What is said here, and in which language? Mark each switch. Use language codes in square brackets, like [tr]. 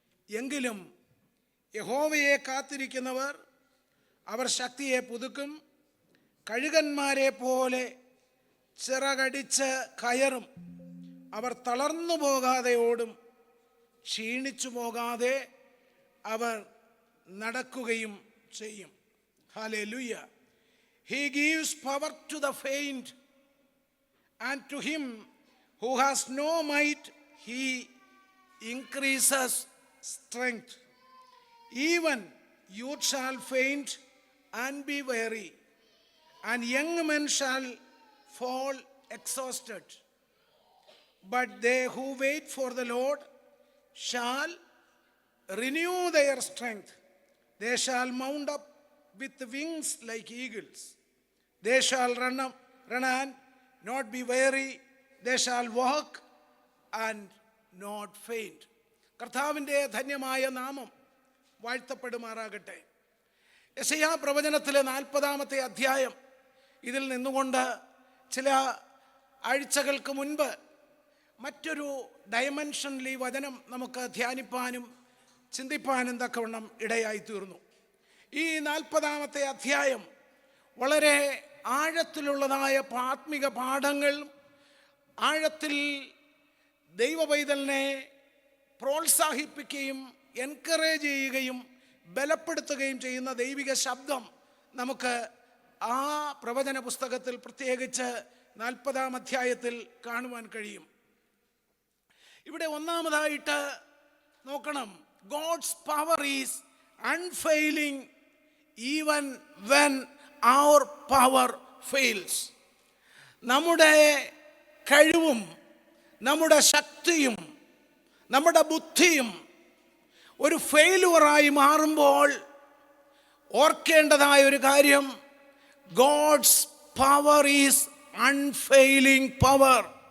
[ml] എങ്കിലും യഹോവയെ കാത്തിരിക്കുന്നവർ അവർ ശക്തിയെ പുതുക്കും, കഴുകന്മാരെ പോലെ ചിറകടിച്ച് കയറും. അവർ തളർന്നു പോകാതെ ഓടും, ക്ഷീണിച്ചു പോകാതെ അവർ നടക്കുകയും ചെയ്യും. Hallelujah. [en] He gives power to the faint, and to him who has no might he increases strength. Even youth shall faint and be weary, and young men shall fall exhausted. But they who wait for the Lord shall renew their strength. They shall mount up with wings like eagles. They shall run and not be weary. They shall walk and not faint. [ml] കർത്താവിൻ്റെ ധന്യമായ നാമം വാഴ്ത്തപ്പെടുമാറാകട്ടെ. യെശയ്യാ പ്രവചനത്തിലെ 40-ാമത്തെ അധ്യായം ഇതിൽ നിന്നുകൊണ്ട് ചില ആഴ്ചകൾക്ക് മുൻപ് മറ്റൊരു ഡയമെൻഷനിൽ ഈ വചനം നമുക്ക് ധ്യാനിപ്പാനും ചിന്തിപ്പാനും തക്കവണ്ണം ഇടയായി തീർന്നു. ഈ 40-ാമത്തെ അധ്യായം വളരെ ആഴത്തിലുള്ളതായ ആത്മിക പാഠങ്ങൾ, ആഴത്തിൽ ദൈവപൈതലിനെ പ്രോത്സാഹിപ്പിക്കുകയും എൻകറേജ് ചെയ്യുകയും ബലപ്പെടുത്തുകയും ചെയ്യുന്ന ദൈവിക ശബ്ദം നമുക്ക് ആ പ്രവചന പുസ്തകത്തിൽ പ്രത്യേകിച്ച് 40-ാം അധ്യായത്തിൽ കാണുവാൻ കഴിയും. ഇവിടെ ഒന്നാമതായിട്ട് നോക്കണം, [en] God's power is unfailing even when our power fails. [ml] നമ്മുടെ കഴിവും നമ്മുടെ ശക്തിയും നമ്മുടെ ബുദ്ധിയും ഒരു ഫെയിലുവറായി മാറുമ്പോൾ ഓർക്കേണ്ടതായ ഒരു കാര്യം, [en] God's power is unfailing power.